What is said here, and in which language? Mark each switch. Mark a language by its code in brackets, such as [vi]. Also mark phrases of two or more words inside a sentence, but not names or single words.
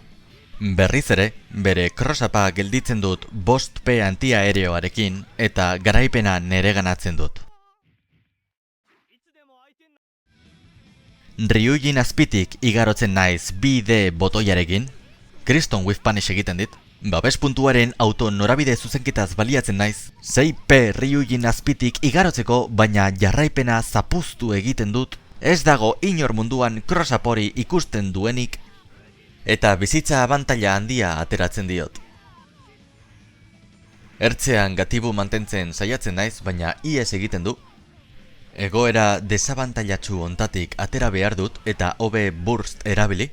[eu] Berriz ere, bere cross-upa gelditzen dut 5P antiaereoarekin eta garaipena nereganatzen dut. Ryujin azpitik igarotzen naiz 2D botoiarekin, Kriston [en] with punish [eu] egiten dit, babes puntuaren auto norabide zuzenketaz baliatzen naiz, 6P Ryujin azpitik igarotzeko baina jarraipena zapuztu egiten dut, ez dago inor munduan cross-up hori ikusten duenik, eta bizitza abantaila handia ateratzen diot. Ertzean gatibu mantentzen saiatzen naiz, baina ies egiten du. Egoera desabantailatsu ontatik atera behar dut eta hobe burst erabili.